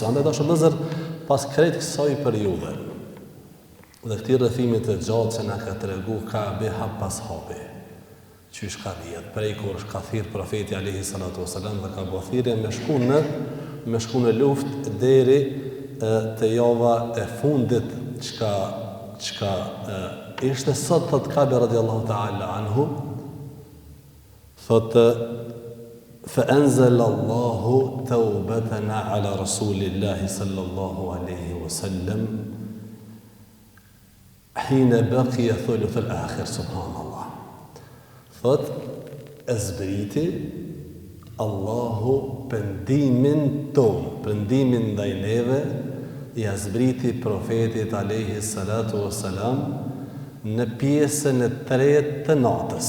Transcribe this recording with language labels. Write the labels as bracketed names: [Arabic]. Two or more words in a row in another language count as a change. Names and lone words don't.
[Albanian] Andaj dashur vëllezër, pas krejt kësaj periudhe dhe këtij rrëfimi të gjatë që na ka tregu Ka'bi hap pas hapi, qysh ka rrjedh, prej kur ka thirr profeti [Arabic] عليه الصلاة والسلام [Albanian] dhe ka bërë thirrje me shku në luftë deri te java e fundit çka ishte sot, thot Ka'bi [Arabic] رضي الله تعالى عنه, [Albanian] thot [Arabic] فأنزل الله توبتنا على رسول الله صلى الله عليه وسلم حين بقي ثلث الآخر. سبحان الله. [Albanian] Thot, e zbriti Allahu pendimin ton, pendimin ndaj neve, ja zbriti profetit [Arabic] عليه الصلاة والسلام [Albanian] në pjesën e tretë të natës.